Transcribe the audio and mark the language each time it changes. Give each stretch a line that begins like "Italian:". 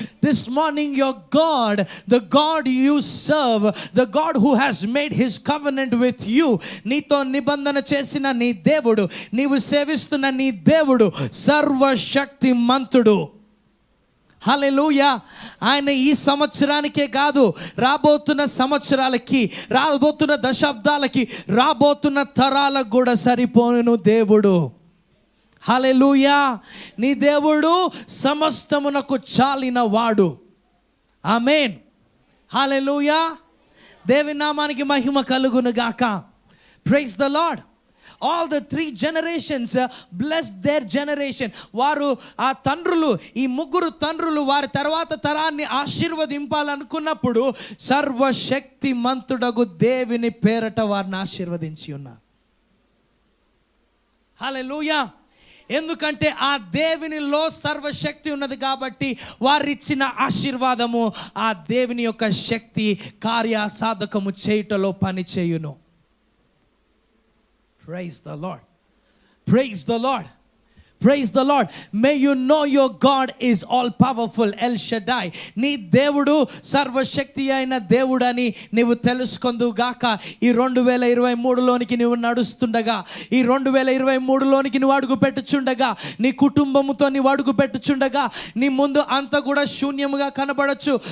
English: This morning your God, the God you serve, the God who has made his covenant with you,
Telugu: నీతో నిబంధన చేసిన నీ దేవుడు, నీవు సేవిస్తున్న నీ దేవుడు సర్వశక్తిమంతుడు. హల్లెలూయా. ఆయన ఈ సంవత్సరానికే కాదు, రాబోతున్న సంవత్సరాలకి, రాబోతున్న దశాబ్దాలకి, రాబోతున్న తరాలకు కూడా సరిపోను దేవుడు. హల్లెలూయా. నీ దేవుడు సమస్తమునకు చాలిన వాడు. ఆమేన్. హల్లెలూయా. దేవుని నామానికి మహిమ కలుగును గాక.
English: Praise the lord. All the 3 generations blessed their generation.
Telugu: వారు ఆ తండ్రులు, ఈ 3 తండ్రులు వారి తర్వాత తరాన్ని ఆశీర్వదింపాలనుకున్నప్పుడు సర్వశక్తిమంతుడగు దేవుని పేరట వారిని ఆశీర్వదించి ఉన్నారు. హల్లెలూయా. ఎందుకంటే ఆ దేవునిలో సర్వశక్తి ఉన్నది కాబట్టి వారిచ్చిన ఆశీర్వాదము ఆ దేవుని యొక్క శక్తి కార్యసాధకము చేయుటలో పని చేయును.
English: Praise the Lord. Praise the Lord. Praise the Lord. May you know your God is all powerful, El Shaddai.
Telugu: నీ దేవుడు సర్వశక్తి అయిన దేవుడని నీవు తెలుసుకొందువు గాక. ఈ 2023లోనికి నీవు నడుస్తుండగా, ఈ 2023లోనికి నువ్వు అడుగు పెట్టుచుండగా, నీ కుటుంబముతో నీవు అడుగు పెట్టుచుండగా, నీ ముందు అంతా కూడా శూన్యముగా కనబడచ్చు.